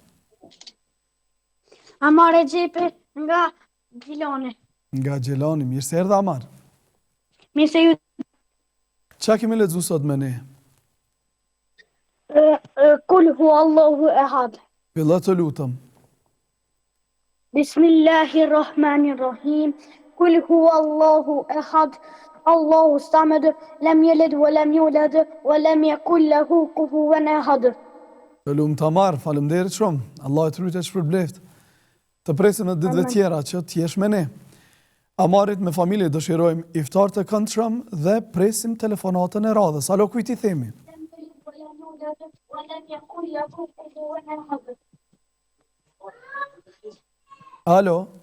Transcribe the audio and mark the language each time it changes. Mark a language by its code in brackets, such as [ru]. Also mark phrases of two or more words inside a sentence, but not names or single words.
[sq] Amar e Gjepi nga Gjilani. Nga Gjilani, mirë se erdha Amar. Mirë se ju. Qa kemi lexuar sot me ne? [ar] قل هو الله أحد. [sq] Fillo të lutëm. [ar] بسم الله الرحمن الرحيم. قل هو الله أحد. الله الصمد، لم يلد ولم يولد ولم يكن له كفوا أحد. [sq] Të lumë të Amar, faleminderit shumë. Allah e të rujtë e shpërbleft. Të presim në ditëve tjera që t'jesh me ne. Amarit me familje dëshirojmë iftar të këndshëm dhe presim telefonatën e radhës. Alo, kujt i themi? Alo.